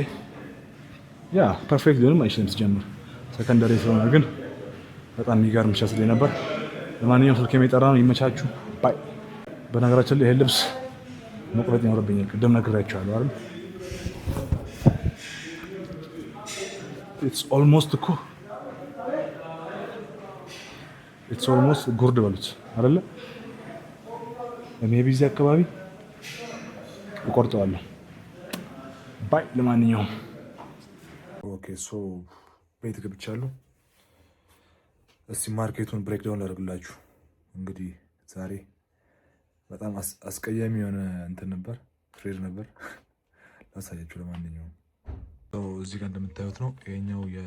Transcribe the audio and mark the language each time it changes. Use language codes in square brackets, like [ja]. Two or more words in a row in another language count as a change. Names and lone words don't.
[en] Yeah, perfect [am] ሊሆንም አይችልም ሲጀምር ሰከንደሪ ስለሆነ ግን በጣም የሚገርም [en] chest day [am] ነበር። ለማንኛውም ስልክ የሚጠራ ነው። ይመቻችሁ። ባይ። በነገራችን ላይ ይሄ ልብስ መቁረጥ ይኖርብኛል። ቅድም ነግሬያችኋለሁ አይደል? [en] It's almost [am] ጉርድ በሉት አይደለ? ሜቢ እዚህ አካባቢ እቆርጠዋለሁ። ባይ። ለማንኛውም [en] okay so [am] ቤት ገብቻለሁ። እስቲ ማርኬቱን ብሬክዳውን ላደርግላችሁ። እንግዲህ ዛሬ በጣም አስቀያሚ የሆነ እንትን ነበር፣ ትሬድ ነበር ላሳያችሁ። ለማንኛውም እዚህ ጋር እንደምታዩት ነው። ይሄኛው